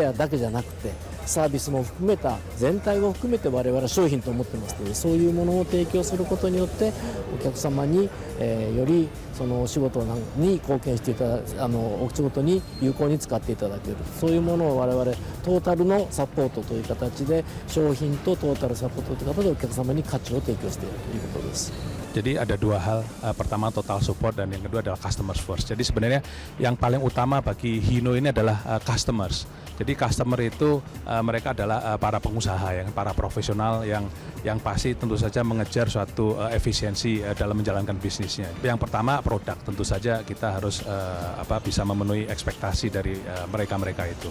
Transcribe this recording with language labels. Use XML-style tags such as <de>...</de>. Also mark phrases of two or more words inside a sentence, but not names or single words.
<ja>ェアだけじゃなくてサービスも含めた全体を含めて我々は商品と思ってますので、そういうものを提供することによってお客様によりそのお仕事に貢献していただお仕事に有効に使っていただける、そういうものを我々トータルのサポートという形で商品とトータルサポートという形でお客様に価値を提供しているということです。</ja> <id>Jadi ada dua hal, pertama</id> <en>total support</en> <id>dan yang kedua adalah</id> <en>customers first.</en> <id>Jadi sebenarnya yang paling utama bagi Hino ini adalah customers. Jadi customer itu mereka adalah para pengusaha, para profesional yang pasti tentu saja mengejar suatu efisiensi dalam menjalankan bisnisnya. Yang pertama produk, tentu saja kita harus bisa memenuhi ekspektasi dari mereka itu.</id>